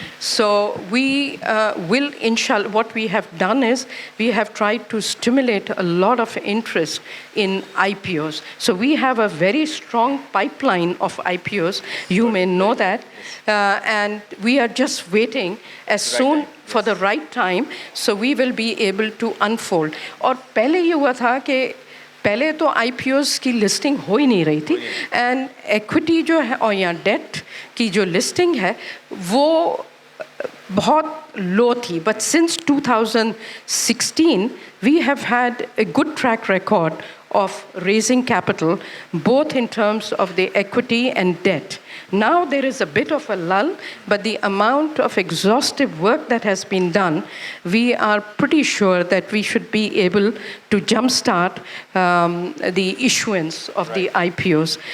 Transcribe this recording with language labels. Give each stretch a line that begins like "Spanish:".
English: So we will, inshallah, what we have done is we have tried to stimulate a lot of interest in IPOs. So we have a very strong pipeline of IPOs. You may know that. And we are just waiting as soon for the right time, so we will be able to unfold.
Hindi: और पहले ये हुआ था कि पहले तो IPOs की listing हो ही नहीं रही थी, एंड इक्विटी जो है और या डेट की जो लिस्टिंग है वो बहुत लो थी.
English: But since 2016 we have had a good track record of raising capital, both in terms of the equity and debt. Now there is a bit of a lull, but the amount of exhaustive work that has been done, we are pretty sure that we should be able to jumpstart the issuance of the IPOs.